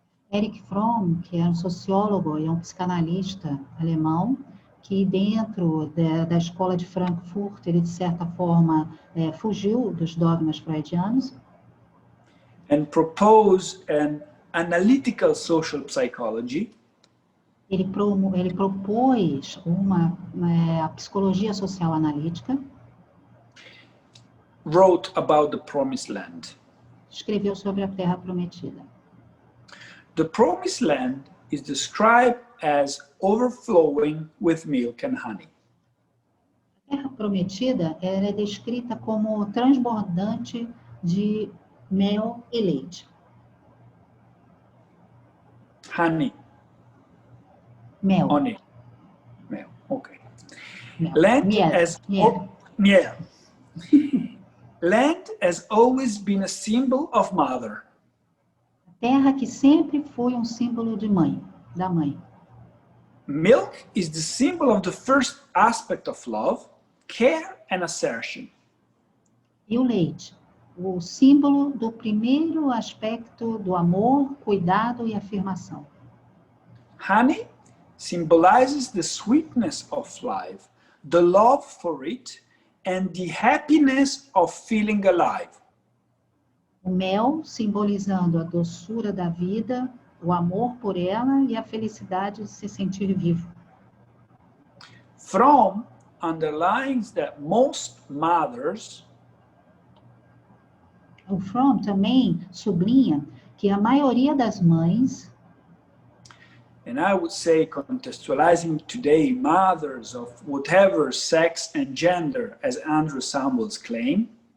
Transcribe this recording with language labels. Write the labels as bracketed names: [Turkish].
[Portuguese] Erich Fromm, que é um sociólogo e um psicanalista alemão, que dentro da escola de Frankfurt, ele de certa forma fugiu dos dogmas freudianos. [English] And proposed an analytical social psychology. [Portuguese] Ele propôs a psicologia social analítica. [English] wrote about the promised land. [Portuguese] Escreveu sobre a terra prometida. [English] The promised land is described as overflowing with milk and honey. [Portuguese] A terra prometida é descrita como transbordante de mel e leite. [English] Honey. [Portuguese] Mel. [English] Honey. Mel. Okay. [Portuguese] Mel. [English] Land [Spanish] Miel. [English] as [Spanish] Miel. miel. [English] Land has always been a symbol of mother. [Portuguese] Terra que sempre foi símbolo de mãe, da mãe. [English] Milk is the symbol of the first aspect of love, care and assertion. [Portuguese] E o leite, o símbolo do primeiro aspecto do amor, cuidado e afirmação. [English] Honey symbolizes the sweetness of life, the love for it, and the happiness of feeling alive. [Portuguese] O mel, simbolizando a doçura da vida, o amor por ela e a felicidade de se sentir vivo. [English] From underlines that most mothers [Portuguese] O From também sublinha que a maioria das mães, [English] and I would say contextualizing today mothers of whatever sex and gender, as Andrew Samuels claimed,